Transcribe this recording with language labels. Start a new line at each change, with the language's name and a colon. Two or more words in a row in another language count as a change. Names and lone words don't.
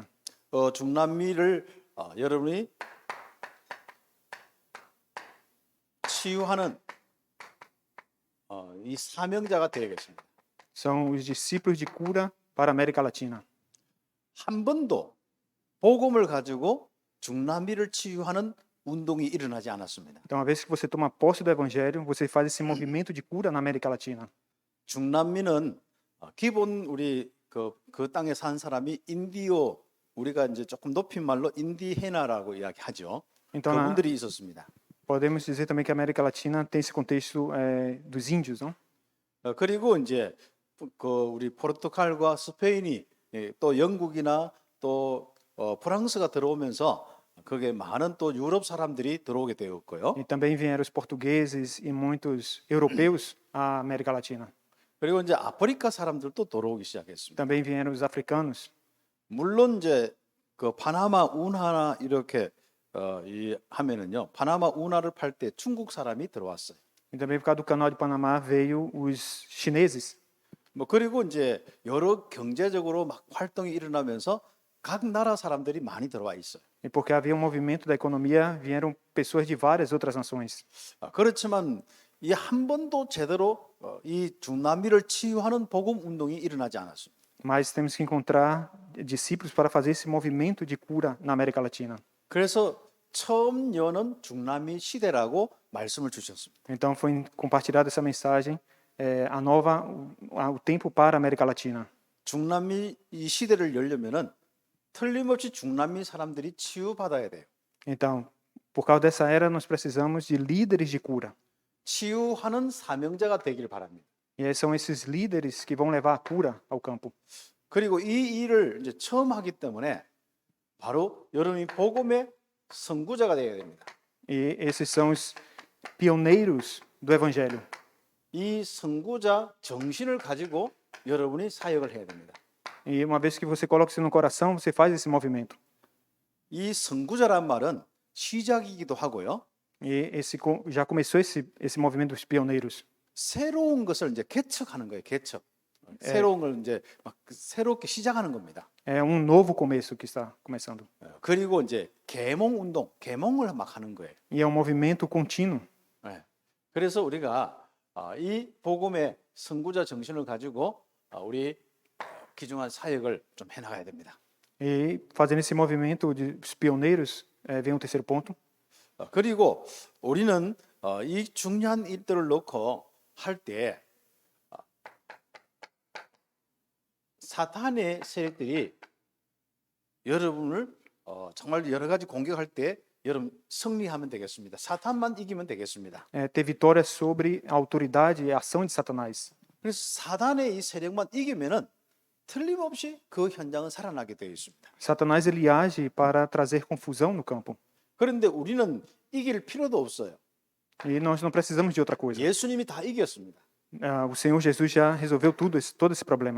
Korean: 중남미를 여러분이 치유하는 이 사명자가 되겠습니다.
Portuguese: São os discípulos de cura para a América Latina.
Korean: 한 번도 복음을 가지고 중남미를 치유하는 운동이 일어나지 않았습니다.
Portuguese: Então, uma vez que você toma posse do evangelho, você faz esse movimento de cura na América Latina.
Korean: 중남미는 기본 우리 그 땅에 산 사람이 인디오 우리가 이제 조금 높인 말로 인디헤나라고 이야기하죠.
Portuguese: Então,
Korean: 그분들이 있었습니다.
Portuguese: podemos dizer também que a América Latina tem esse contexto dos índios, não?
Korean: 그리고 이제 우리 포르투갈과 스페인이 또 영국이나 또 프랑스가 들어오면서 그게 많은 또 유럽 사람들이 들어오게 되었고요.
Portuguese: E também vieram os portugueses e muitos europeus à América Latina.
Korean: 그리고 이제 아프리카 사람들도 들어오기 시작했습니다.
Portuguese: Também vieram os africanos.
Korean: 물론 이제 그 파나마 운하나 이렇게 하면은요. 파나마 운하를 팔 때 중국 사람이 들어왔어요.
Portuguese: E também por causa do canal de Panamá veio os chineses.
Korean: 그리고 이제 여러 경제적으로 막 활동이 일어나면서 각 나라 사람들이 많이 들어와 있어요.
Portuguese: E porque havia um movimento da economia, vieram pessoas de várias outras nações.
Korean: 그렇지만 이 한 번도 제대로 이 중남미를 치유하는 복음 운동이 일어나지 않았습니다.
Portuguese: Mas temos que encontrar discípulos para fazer esse movimento de cura na América Latina.
Korean: 그래서 처음 여는 중남미 시대라고 말씀을 주셨습니다.
Portuguese: Então foi compartilhada essa mensagem, o tempo para a América Latina.
Korean: 중남미 이 시대를 열려면은 틀림없이 중남미 사람들이 치유받아야 돼요.
Portuguese: Então, por causa dessa era, nós precisamos de líderes de cura.
Korean: 치유하는 사명자가 되길 바랍니다.
Portuguese: E são esses líderes que vão levar a cura ao campo.
Korean: 그리고 이 일을 이제 처음 하기 때문에 바로 여러분이 복음의 선구자가 되어야 됩니다.
Portuguese: E esses são os pioneiros do evangelho.
Korean: 이 선구자 정신을 가지고 여러분이 사역을 해야 됩니다.
Portuguese: E uma vez que você coloca isso no coração, você faz esse movimento.
Korean: 이 선구자란 말은 시작이기도 하고요.
Portuguese: E já começou esse movimento dos pioneiros.
Korean: 새로운 것을 이제 개척하는 거예요. 개척. 새로운 걸 이제 막 새롭게 시작하는 겁니다.
Portuguese: É um novo começo que está começando.
Korean: 그리고 이제 계몽 운동, 계몽을 막 하는 거예요.
Portuguese: E é um movimento contínuo.
Korean: 그래서 우리가 이 복음의 선구자 정신을 가지고 우리 귀중한 사역을 좀 해나가야 됩니다.
Portuguese: E fazendo esse movimento dos pioneiros, vem o terceiro ponto.
Korean: 그리고 우리는 이 중요한 일들을 놓고 할 때 사탄의 세력들이 여러분을 정말 여러 가지 공격할 때 여러분 승리하면 되겠습니다. 사탄만 이기면 되겠습니다.
Portuguese: Ter vitória sobre a autoridade e a ação de Satanás.
Korean: 그래서 사탄의 이 세력만 이기면은 틀림없이 그 현장은 살아나게 되어 있습니다.
Portuguese: Satanás ele age para trazer confusão no campo.
Korean: 그런데 우리는 이길 필요도 없어요.
Portuguese: E nós não precisamos de outra coisa.
Korean: 예수님이 다 이겼습니다.
Portuguese: O Senhor Jesus já resolveu todo esse problema.